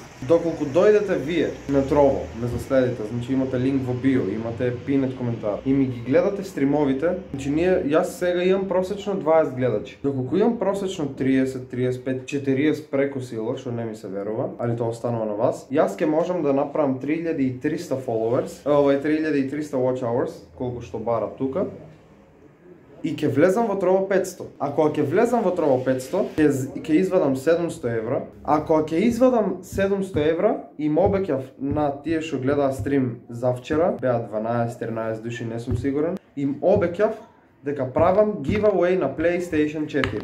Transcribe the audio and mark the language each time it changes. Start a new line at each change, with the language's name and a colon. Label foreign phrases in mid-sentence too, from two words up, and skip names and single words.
Macedonian: Доколку дојдете вие на Trovo, ме заследите, значи имате линк во био, имате пинет коментар и ми ги гледате стримовите, значи јас сега имам просечно 20 гледачи. Доколку имам просечно 30, 35, 40 преку сила, што не ми се верува, али тоа останува на вас, јас ќе можам да направам 3300 followers, 3300
English: watch hours,
Macedonian: колку што бара тука, и ќе влезам во Trovo 500. Ако ќе влезам во Trovo 500, ќе извадам 700 евра. Ако ќе извадам 700 евра и ме обеќав на тие што гледаа стрим завчера, беа 12-13 души, не сум сигурен, им обеќав дека правам giveaway на PlayStation 4.